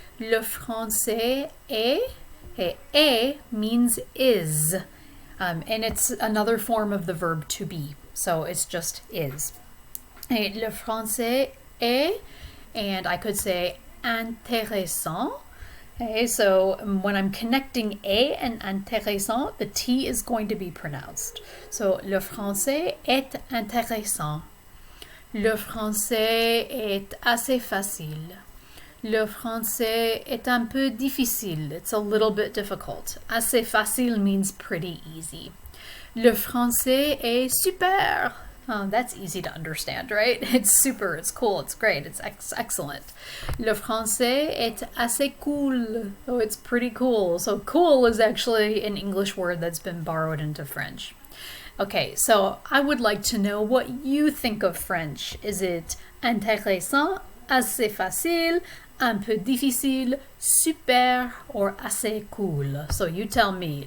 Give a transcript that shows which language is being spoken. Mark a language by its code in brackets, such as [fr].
[fr] Le français est, [en] et means is, and it's another form of the verb to be, so it's just is. [fr] Et le français est, [en] and I could say intéressant. Okay, so when I'm connecting et and intéressant, the T is going to be pronounced. [fr] So le français est intéressant. Le français est assez facile. Le français est un peu difficile. [en] It's a little bit difficult. [fr] Assez facile [en] means pretty easy. [fr] Le français est super. [en] Oh, that's easy to understand, right? It's super, it's cool, it's great, it's excellent. [fr] Le français est assez cool. [en] Oh, it's pretty cool. So cool is actually an English word that's been borrowed into French. Okay, so I would like to know what you think of French. Is it intéressant, [fr] assez facile, un peu difficile, [en] super, or assez cool? So you tell me.